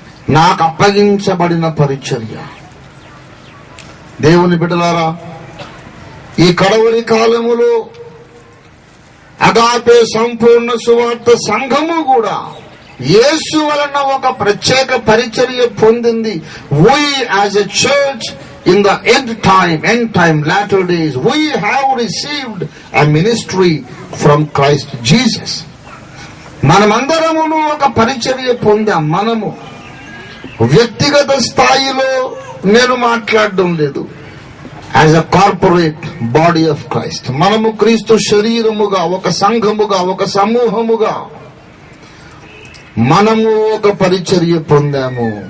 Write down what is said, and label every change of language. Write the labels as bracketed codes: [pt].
[te] నాకు అప్పగించబడిన పరిచర్య. దేవుని బిడ్డలారా, ఈ కడవరి కాలములో అగాపే సంపూర్ణ సువార్త సంఘము కూడా యేసు వలన ఒక ప్రత్యేక పరిచర్య పొందింది. [en] We as a church in the end time, latter days, we have received a ministry from Christ Jesus. [te] మనమందరమును ఒక పరిచర్య పొందాం. మనము వ్యక్తిగత స్థాయిలో నేను మాట్లాడడం లేదు, [en] As a corporate body of Christ. [te] మనము క్రీస్తు శరీరముగా, ఒక సంఘముగా, ఒక సమూహముగా మనము ఒక పరిచర్య పొందాము.